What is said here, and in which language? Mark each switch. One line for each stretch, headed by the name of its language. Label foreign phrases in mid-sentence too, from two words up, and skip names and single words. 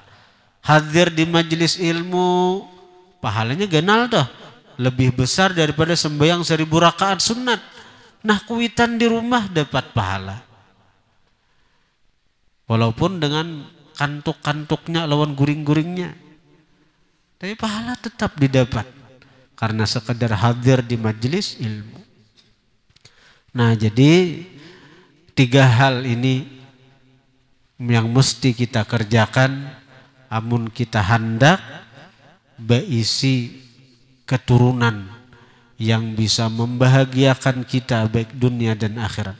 Banjar: Hadir di majelis ilmu, pahalanya ganal dah, lebih besar daripada sembahyang 1000 rakaat sunat. Nah, kuitan di rumah dapat pahala. Walaupun dengan kantuk-kantuknya lawan guring-guringnya, tapi pahala tetap didapat karena sekedar hadir di majelis ilmu.
Indonesian: Nah, jadi 3 hal ini yang mesti kita kerjakan amun kita hendak berisi keturunan yang bisa membahagiakan kita baik dunia dan akhirat.